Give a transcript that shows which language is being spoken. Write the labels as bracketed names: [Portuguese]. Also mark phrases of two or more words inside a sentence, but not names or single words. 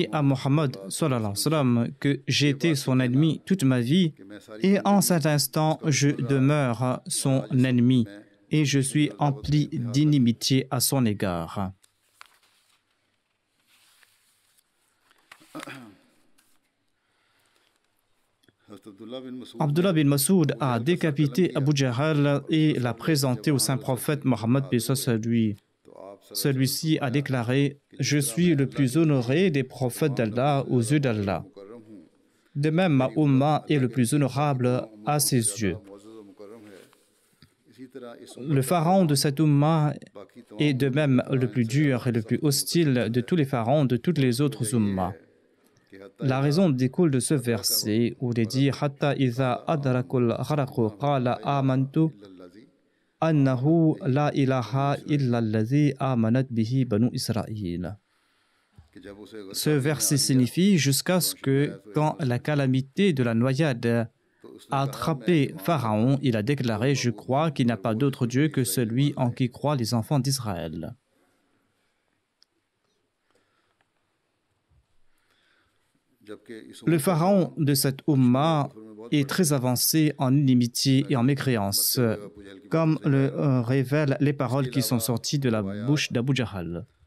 [French] à Mohammed [Arabic] صلى الله عليه وسلم [French] que j'ai été son ennemi toute ma vie et en cet instant je demeure son ennemi et je suis empli d'inimitié à son égard. Abdullah bin Masoud a décapité Abu Jahl et l'a présenté au saint prophète Mohammed lui. Celui-ci a déclaré: « Je suis le plus honoré des prophètes d'Allah aux yeux d'Allah. De même, ma Ummah est le plus honorable à ses yeux. » Le pharaon de cette Ummah est de même le plus dur et le plus hostile de tous les pharaons de toutes les autres Ummahs. La raison découle de ce verset où il est dit: « [Arabic] حتى إذا أدركه الغرق قال آمنت أنه لا إله إلا الذي آمنت به بنو إسرائيل. [French] » Ce verset signifie jusqu'à ce que, quand la calamité de la noyade a attrapé Pharaon, il a déclaré: « Je crois qu'il n'y a pas d'autre Dieu que celui en qui croient les enfants d'Israël. » Le pharaon de cette Ummah est très avancé en inimitié et en mécréance, comme le révèlent les paroles qui sont sorties de la bouche d'Abu Jahl.